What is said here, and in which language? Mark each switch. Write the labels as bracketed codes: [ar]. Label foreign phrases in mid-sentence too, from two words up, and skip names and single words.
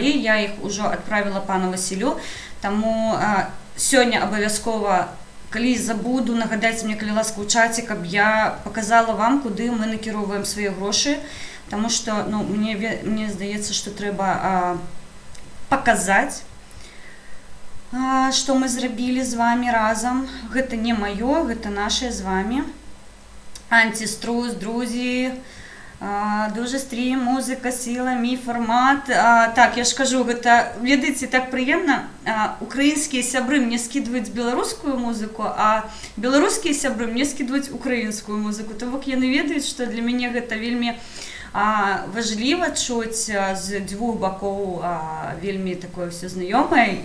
[uk] Я їх уже відправила пану Василю. Тому сьогодні обов'язково, коли забуду, нагадайте мені, коли ласка, у чаті, щоб я показала вам, куди ми накеровуємо свої гроші. Тому що, ну, мені здається, що треба показати, [be] што мы зрабілі з вами разам. Гэта не маё, гэта наше з вами. [uk] Антиструс, друзі, дуже стрім, музыка, сила, мій формат. Так, я ж кажу, [be] гэта, ведаеце, так прыемна. Украінскія сябры мне скідваюць беларускую музыку, а беларускія сябры мне скідваюць украінскую музыку. То бок яны ведаюць, што для мяне гэта вельмі важліва чуць з дзвюх бакоў вельмі такое ўсё знаёмае.